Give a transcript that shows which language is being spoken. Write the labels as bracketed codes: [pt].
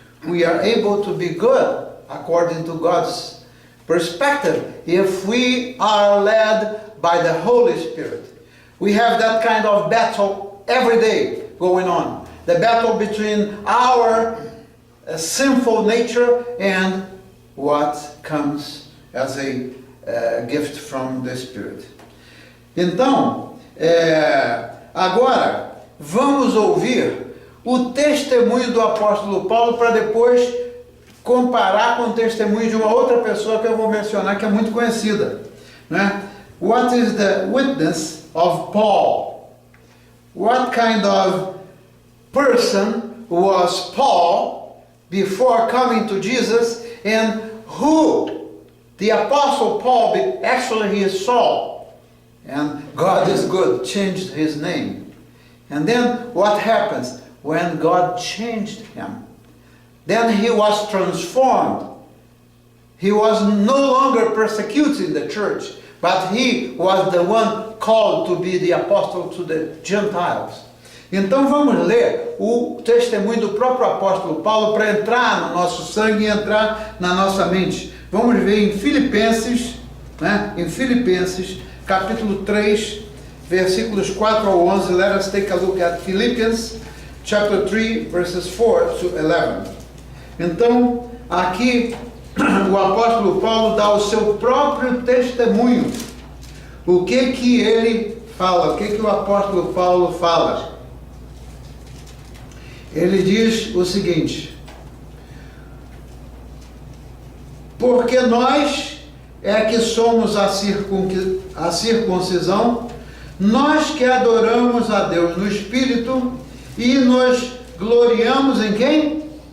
[en] We are able to be good according to God's perspective if we are led by the Holy Spirit. We have that kind of battle every day going on. The battle between our sinful nature and what comes as a gift from the Spirit. [pt] Então, agora vamos ouvir o testemunho do apóstolo Paulo para depois comparar com o testemunho de uma outra pessoa que eu vou mencionar, que é muito conhecida, né? [en] What is the witness of Paul? What kind of person was Paul before coming to Jesus, and who the apostle Paul, actually he is Saul, and God is good, changed his name. And then what happens when God changed him? Then he was transformed. He was no longer persecuting the church, but he was the one called to be the apostle to the Gentiles. [pt] Então vamos ler o testemunho do próprio apóstolo Paulo para entrar no nosso sangue e entrar na nossa mente. Vamos ver em Filipenses, né? Em Filipenses, capítulo 3, versículos 4 ao 11. [en] Let us take a look at Philippians, chapter 3, verses 4 to 11. [pt] Então, aqui o apóstolo Paulo dá o seu próprio testemunho. O que ele fala? O que o apóstolo Paulo fala? Ele diz o seguinte: porque nós é que somos a circuncisão, nós que adoramos a Deus no Espírito e nos gloriamos em quem?